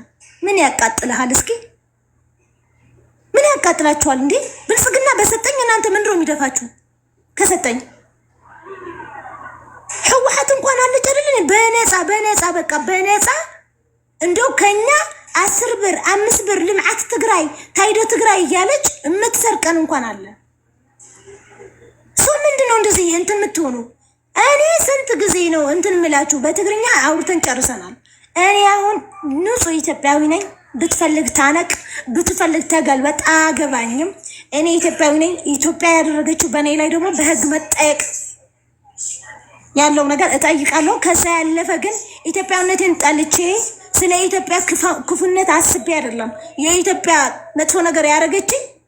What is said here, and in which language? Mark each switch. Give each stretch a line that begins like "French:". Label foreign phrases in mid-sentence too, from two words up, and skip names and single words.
Amharic: ምን ያቃጥልሃል? እስኪ ምን ያቃጥላችኋል እንዴ? ብልጽግና በሰጠኝ እናንተ ምንድነው የሚደፋችሁ? ከሰጠኝ ህወሓት እንኳን አለች አይደል? በነፃ በቃ በነፃ እንደው ከኛ 10 ብር 5 ብር ልምዓት ትግራይ ታይዶ ትግራይ እያለች የምትሰርቀን እንኳን አለ። ሰው ምንድነው እንደዚህ እንትን የምትሆኑ? እኔ ስንት ጊዜ ነው እንትን የምላችሁ? በትግርኛ አውርተን ጨርሰናል። እኔ አሁን ንጹህ ኢትዮጵያዊ ነኝ። ብትፈልግ ታነቅ፣ ብትፈልግ ተገልበጥ፣ አገባኝም። እኔ ኢትዮጵያዊ ነኝ። ኢትዮጵያ ያደረገችው በእኔ ላይ ደግሞ በህግ መጠየቅ ያለው ነገር እጠይቃለሁ። ከዛ ያለፈ ግን ኢትዮጵያዊነትን ጠልቼ ስለ ኢትዮጵያ ክፉነት አስቤ አይደለም። የኢትዮጵያ መጥፎ ነገር ያደረገችኝ